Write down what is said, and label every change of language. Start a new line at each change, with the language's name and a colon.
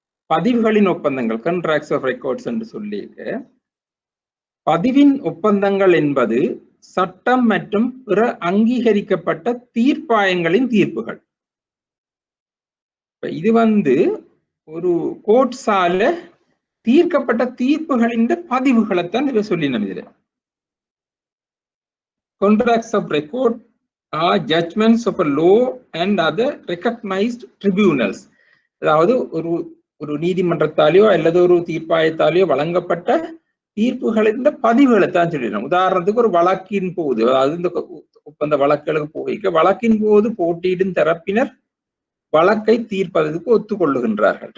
Tamil: பதிவுகளின் ஒப்பந்தங்கள் contracts of records என்று சொல்லியிருக்கு. பதிவின் ஒப்பந்தங்கள் என்பது சட்டம் மற்றும் பிற அங்கீகரிக்கப்பட்ட தீர்ப்பாயங்களின் தீர்ப்புகள். இது வந்து ஒரு கோர்ட்ஸால தீர்க்கப்பட்ட தீர்ப்புகளின் பதிவுகளைத்தான் இதை சொல்லினோம். இதுல
English: Contracts of record are judgments of a law and other recognized tribunals.
Tamil: அதாவது ஒரு நீதிமன்றத்தாலேயோ அல்லது ஒரு தீர்ப்பாயத்தாலேயோ வழங்கப்பட்ட தீர்ப்புகளின் பதிவுகளை தான் சொல்லிடணும். உதாரணத்துக்கு ஒரு வழக்கின் போது, அதாவது இந்த ஒப்பந்த வழக்குகளுக்கு போய்க்க வழக்கின் போது போட்டியிடும் தரப்பினர் வழக்கை தீர்ப்பதற்கு ஒத்துக்கொள்ளுகின்றார்கள்.